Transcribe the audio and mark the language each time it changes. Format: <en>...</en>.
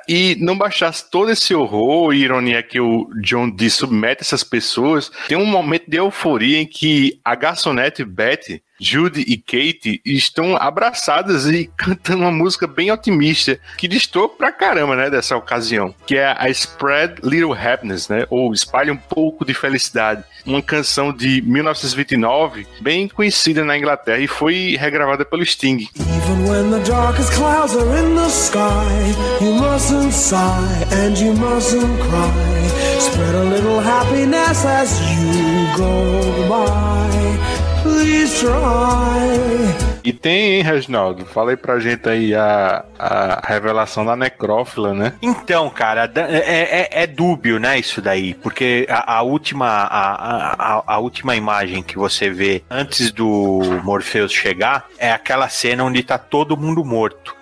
<pt>E não baixasse todo esse horror e ironia que o John Dee submete essas pessoas, tem um momento de euforia em que a garçonete Betty, Judy e Kate estão abraçadas e cantando uma música bem otimista, que destoa pra caramba, né, dessa ocasião, que é a Spread Little Happiness, né, ou Espalha um Pouco de Felicidade, uma canção de 1929, bem conhecida na Inglaterra, e foi regravada pelo Sting.</pt> <en>Even when the darkest clouds are in the sky, you mustn't sigh and you mustn't cry, spread a little happiness as you go by.</en> <pt>E tem, hein, Reginaldo? Fala aí pra gente aí a revelação da necrófila, né? Então, cara, é dúbio, né, isso daí? Porque a última imagem que você vê antes do Morpheus chegar é aquela cena onde tá todo mundo morto.</pt>